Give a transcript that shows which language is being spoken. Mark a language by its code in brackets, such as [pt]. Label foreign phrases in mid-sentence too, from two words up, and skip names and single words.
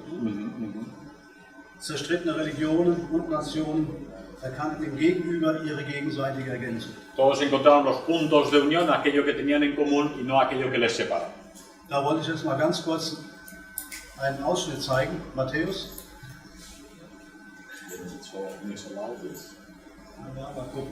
[de] Zerstrittene Religionen und Nationen erkannten im Gegenüber ihre gegenseitige Ergänzung. [es] Todos encontraron los puntos de unión, aquello que tenían en común y no aquello que les separa. [de] Da wollte ich jetzt mal ganz kurz einen Ausschnitt zeigen. Matthäus. Ja, mal gucken.